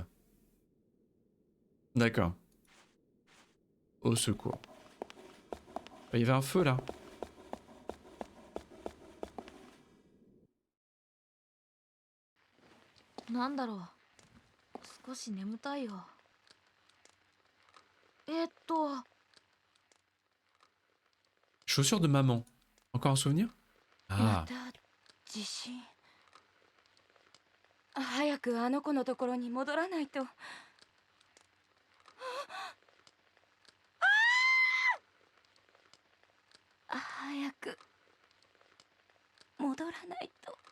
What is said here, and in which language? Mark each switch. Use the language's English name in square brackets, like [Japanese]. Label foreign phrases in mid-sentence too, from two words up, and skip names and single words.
[French] D'accord. Au secours. Il y avait un feu là. Qu'est-ce que c'est? [Japanese] 少し眠たいよ。 [French] Chaussures de maman. Encore un souvenir? [Japanese] ま [French] Ah. [Japanese] た地震。早くあの子のところに戻らないと。早く戻らないと。